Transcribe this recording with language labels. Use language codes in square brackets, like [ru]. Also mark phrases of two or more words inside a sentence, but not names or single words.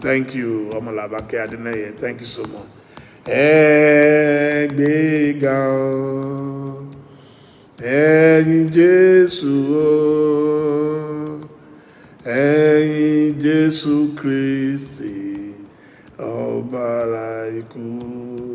[en] Thank you, Ọmọlàbákẹ́ Adénáyẹ. Thank you so much. [yo] Ẹ gbéga o, ẹ̀yin Jésù o, ẹ̀yin Jésù Kristi, ọba ara ikú.